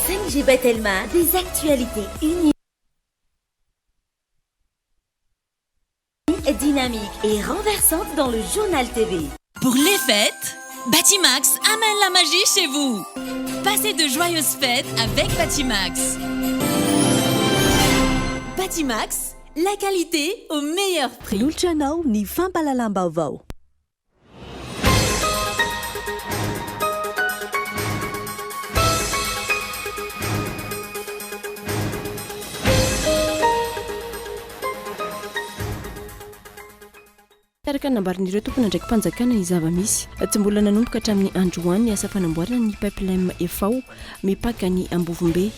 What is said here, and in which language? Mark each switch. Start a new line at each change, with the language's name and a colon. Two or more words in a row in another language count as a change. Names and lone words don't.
French: DJ Batelma, des actualités uniques, dynamiques et renversantes dans le journal TV. Pour les fêtes, Batimax amène la magie chez vous. Passez de joyeuses fêtes avec Batimax. Batimax, la qualité au meilleur prix.
Malagasy: Lulchanao ni fampalalam-baovao. Taraka nambarin'ireo tompona ndraiky mpanjakana ny zava-misy tsy mbola nanomboka hatramin'ny androany ny asa fanamboarana ny pipeline efao mipaka ny ambovombe.